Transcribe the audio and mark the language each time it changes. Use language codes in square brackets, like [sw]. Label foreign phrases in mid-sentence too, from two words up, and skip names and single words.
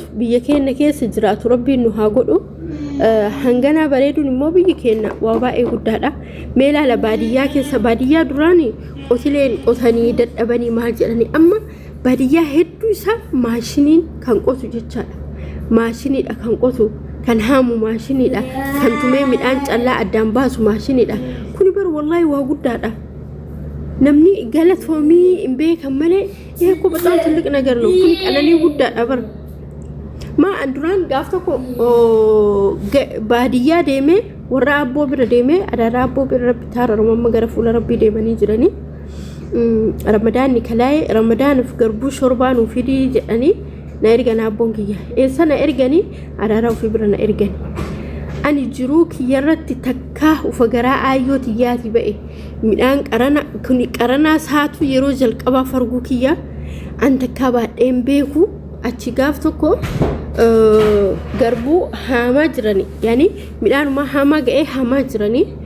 [om] biyya keenya keessa jiraatu rabbiin nu haa godhu hangana bareeduun immoo biyya keenya waa baay'ee guddaadha mee laala baadiyyaa keessa baadiyyaa duraani qotileen qotanii dadhabanii maal jedhanii amma baadiyyaa hedduu isaa maashiniin kan qotu jechaadha maashiniidha kan qotu kan haamu maashiniidha kan tumee midhaan callaa addaan baasu maashiniidha kuni bar wallahi waa guddaadha namni galatoomii hin beekan malee ko [am] በጣም ትልቅ ነገር ነው [om] kuni qananii guddaadha bar ma anduraan gaaf tokko baadiyyaa deemee warra abboo bira deemee adaara abboo bira rabbi taararummaa gara fuula rabbii deemanii jiranii ramadaanni kalaa'ee ramadaanaaf garbuu shorbaa nuuf fidii jedhanii na ergan abboon kiyya eessa na erganii adaara ofii bira na ergani ani jiruu kiyyarratti takkaa ufa garaa ayyoo tiyyaati ba'e midhaan qarana kuni qaranaa saatu yeroo jalqabaa farguu kiyya an takkaa baadheen beeku achi gaaf tokko garbuu haamaa jirani yani midhaanuma haamaa ga'ee haamaa jirani